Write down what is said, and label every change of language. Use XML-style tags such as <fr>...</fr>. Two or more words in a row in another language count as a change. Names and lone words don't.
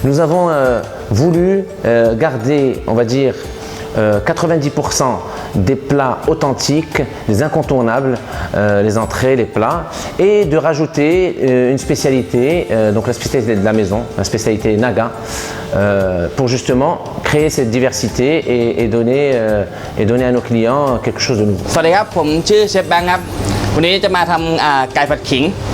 <fr>Nous avons voulu garder, on va dire, 90% des plats authentiques, des incontournables, les entrées, les plats, et de rajouter une spécialité, donc la spécialité de la maison, la spécialité Naga, pour justement créer cette diversité et donner à nos clients quelque chose de nouveau.</fr> <th>สวัสดีครับผมชื่อเชฟแบงค์ครับวันนี้จะมาทำไก่ผัดขิง</th>